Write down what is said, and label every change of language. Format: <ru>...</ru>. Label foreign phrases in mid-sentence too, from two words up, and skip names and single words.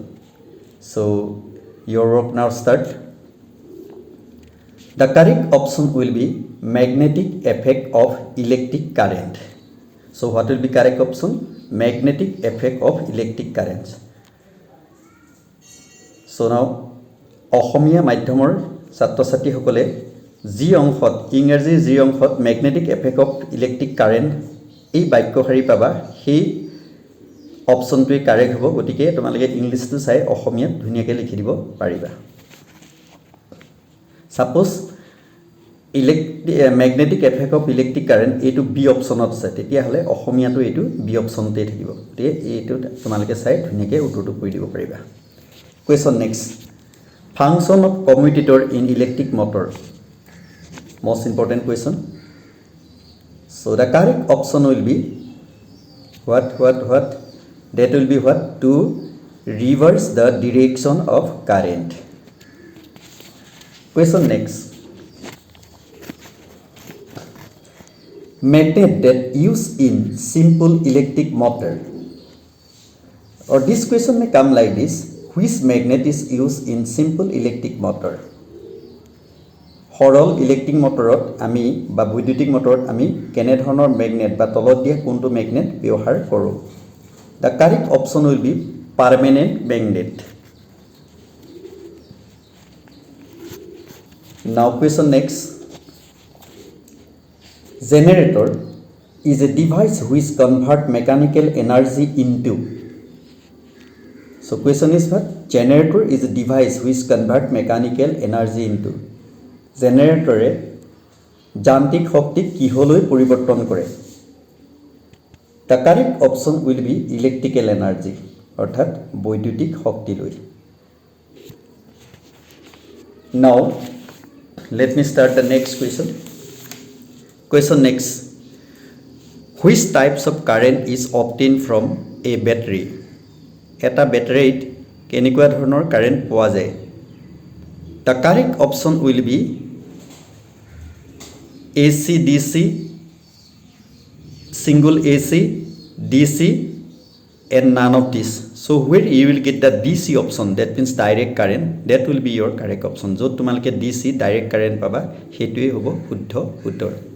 <en>So your work now start. The correct option will be magnetic effect of electric current. So what will be correct option? Magnetic effect of electric currents. So now</en> <as>অসমীয়া মাধ্যমৰ ছাত্ৰ ছাত্ৰীসকলে যি অংশত ইংৰাজীৰ যি অংশত</as> <en>magnetic effect of electric current</en> <as>এই বাক্যশাৰী পাবা সেই অপশ্যনটোৱে কাৰেক্ট হ'ব গতিকে তোমালোকে ইংলিছটো চাই অসমীয়াত ধুনীয়াকৈ লিখি দিব পাৰিবা</as> <en>suppose magnetic effect of electric current</en> <as>এইটো বি অপশ্যনত আছে তেতিয়াহ'লে অসমীয়াটো এইটো বি অপশ্যনতেই থাকিব গতিকে এইটো তোমালোকে চাই ধুনীয়াকৈ উত্তৰটো কৰি দিব পাৰিবা</as> <en>question next function of commutator in electric motor most important question so the correct option will be what that will be what to reverse the direction of current question next magnet that used in simple electric motor or this question may come like this which magnet is used in simple electric motor</en> <as>সৰল ইলেক্ট্ৰিক মটৰত আমি বা বৈদ্যুতিক মটৰত আমি কেনে ধৰণৰ মেগনেট বা তলত দিয়া কোনটো মেগনেট ব্যৱহাৰ কৰোঁ</as> <en>the correct option will be permanent magnet now question next generator is a device which convert mechanical energy into so question is what generator is a device which convert mechanical energy into</en> <as>জেনেৰেটৰে যান্ত্ৰিক শক্তিক কিহলৈ পৰিৱৰ্তন কৰে</as> <en>the correct option will be electrical energy</en> <as>অৰ্থাৎ বৈদ্যুতিক শক্তিলৈ</as> <en>now let me start the next question next which types of current is obtain from a battery</en> <as>এটা বেটাৰীত কেনেকুৱা ধৰণৰ কাৰেণ্ট পোৱা যায়</as> <en>the correct option will be AC, DC, single AC, DC and none of this. So where you will get the DC option that means direct current that will be your correct option.</en> <as>So tumalke</as> <en>DC direct current</en> <as>পাবা সেইটোৱে হ'ব শুদ্ধ উত্তৰ.</as>